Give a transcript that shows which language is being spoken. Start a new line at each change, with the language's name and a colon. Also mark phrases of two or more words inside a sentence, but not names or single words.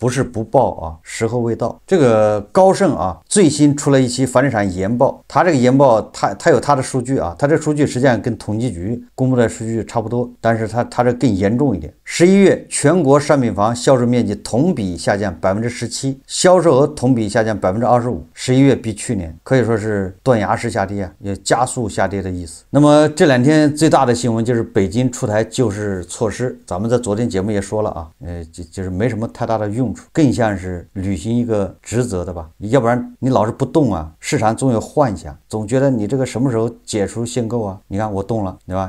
Chinese: 不是不爆時候未到。這個高盛最新出了一期房地產研報，它這個研報它有它的數據它這數據實際上跟統計局公布的數據差不多，但是它這更嚴重一點。11月全國商品房銷售面積同比下降 17%，銷售額同比下降 25%。11月比去年可以說是斷崖式下跌也加速下跌的意思。那麼这2天最大的新闻就是北京出台救市措施，咱们在昨天节目也说了啊，就是没什么太大的用处，更像是履行一个职责的吧，要不然你老是不动啊，市场总有幻想，总觉得你这个什么时候解除限购啊？你看我动了，对吧？